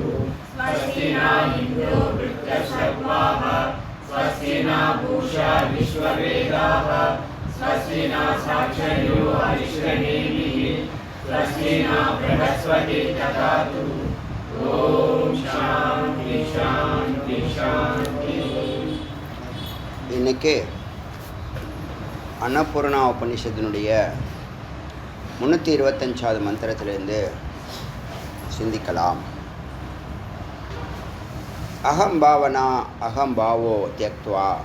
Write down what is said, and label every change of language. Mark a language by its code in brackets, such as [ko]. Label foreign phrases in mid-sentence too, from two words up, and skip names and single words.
[sa] स्वस्ति न इन्द्रो वृद्धश्रवाः स्वस्ति न पूषा विश्ववेदाः स्वस्ति न साक्षयो अरिष्टनेमिः स्वस्ति न बृहस्पति ददातु। ओम शांति शांति शांति। [ta] இன்னைக்கு அன்னபூர்ணா உபனிஷத்தினுடைய 325வது மந்திரத்திலிருந்து சிந்திக்கலாம். [sa] अहम्भावना अहम्भावो त्यक्त्वा.